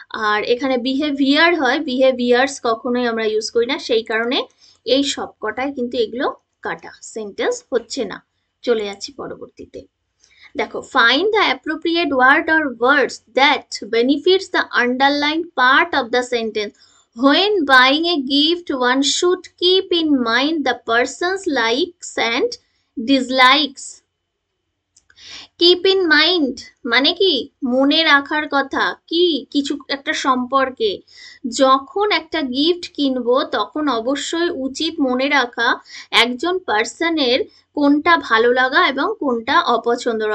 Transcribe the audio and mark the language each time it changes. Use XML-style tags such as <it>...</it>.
<bn>আর এখানে বিহেভিয়ার হয়, বিহেভিয়ার্স কখনোই আমরা ইউজ করি না, সেই কারণে এই সব কটায় কিন্তু এগুলো কাটা, সেন্টেন্স হচ্ছে না। চলে যাচ্ছি পরবর্তীতে। দেখো</bn> <en>Find the appropriate word or words that benefits the underline part of the sentence. When buying a gift, one should keep in mind the person's likes and dislikes.</en> <bn>Keep in mind মানে কি মনে রাখার কথা, কি কিছু একটা সম্পর্কে যখন একটা গিফট কিনবো তখন অবশ্যই উচিত মনে রাখা একজন পার্সনের কোনটা ভালো লাগা এবং কোনটা অপছন্দর।</bn>